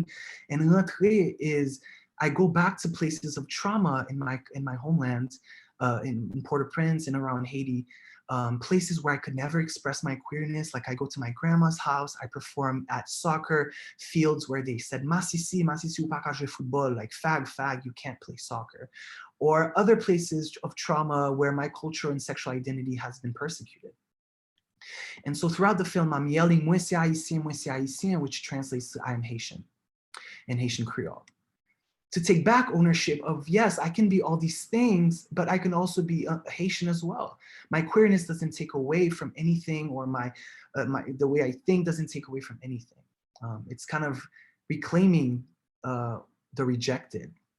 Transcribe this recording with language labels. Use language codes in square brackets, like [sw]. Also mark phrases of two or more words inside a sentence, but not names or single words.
[en] And Rentrée is, I go back to places of trauma in my homeland, in Port-au-Prince and around Haiti, places where I could never express my queerness. Like I go to my grandma's house, I perform at soccer fields where they said, [ht] Masisi ou pa ka jouer football, [en] like fag, you can't play soccer. Or other places of trauma where my culture and sexual identity has been persecuted. And so throughout the film, I'm yelling, [ht] moi c'est haïtien, [en] which translates to I am Haitian in Haitian Creole. To take back ownership of, yes, I can be all these things, but I can also be Haitian as well. My queerness doesn't take away from anything, or the way I think doesn't take away from anything. It's kind of reclaiming the rejected.